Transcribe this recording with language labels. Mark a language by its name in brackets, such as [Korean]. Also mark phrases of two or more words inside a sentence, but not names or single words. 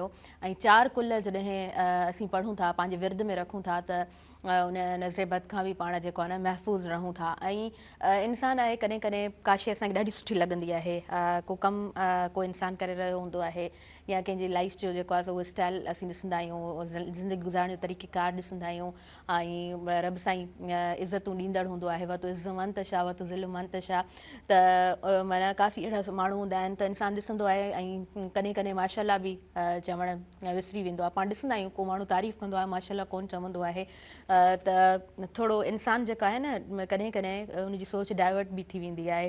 [Sindhi] ऐं 4 कुल जॾहिं असीं पढ़ूं था, पंहिंजे विर्द में रखूं था त उन नज़र बद खां बि पाण जेको आहे न महफ़ूज़ रहूं था। ऐं इंसानु आहे कॾहिं कॾहिं काशे असांखे ॾाढी सुठी लॻंदी आहे, को कमु को इंसानु करे रहियो हूंदो आहे या कंहिंजी लाइफ जो जेको आहे सो उहो स्टाइल असीं ॾिसंदा आहियूं, ज़िंदगी गुज़ारण जो तरीक़ेकार ॾिसंदा आहियूं। ऐं रब साईं इज़तूं ॾींदड़ हूंदो आहे, [Arabic] وتعز من تشاء وتذل من تشاء, [Sindhi] त माना काफ़ी अहिड़ा माण्हू हूंदा आहिनि त इंसानु ॾिसंदो आहे ऐं कॾहिं कॾहिं माशाल्लाह बि चवणु विसरी वेंदो आहे। पाण ॾिसंदा आहियूं को माण्हू तारीफ़ कंदो आहे, माशाल्लाह कोन चवंदो आहे, त थोरो इंसानु जेको आहे न कॾहिं कॾहिं उनजी सोच डाइवर्ट बि थी वेंदी आहे।